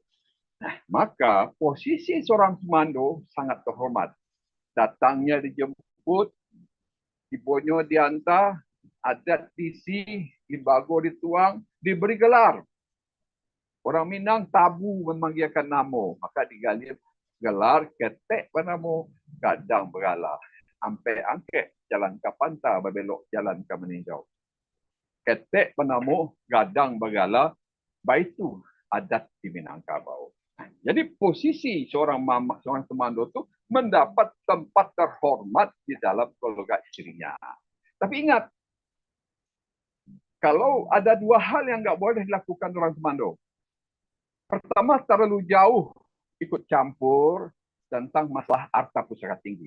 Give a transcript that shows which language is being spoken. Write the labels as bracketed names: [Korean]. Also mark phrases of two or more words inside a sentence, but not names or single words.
[Indonesian] Nah, maka posisi seorang semando sangat terhormat. [Minangkabau] Datangnya dijemput, dibonyo diantar, adat diisi, libago dituang, diberi gelar. [Indonesian] Orang Minang tabu memanggilkan nama, maka digali gelar [Minangkabau] ketek penamo gadang berala. Sampai angket jalan ke pantai berbelok jalan ke meninjau. Ketek penamo gadang berala, baitu adat di Minangkabau. [Indonesian] Jadi posisi seorang mama, seorang semando itu mendapat tempat terhormat di dalam keluarga istrinya. Tapi ingat, kalau ada dua hal yang nggak boleh dilakukan orang semando. Pertama, terlalu jauh ikut campur tentang masalah harta pusaka tinggi.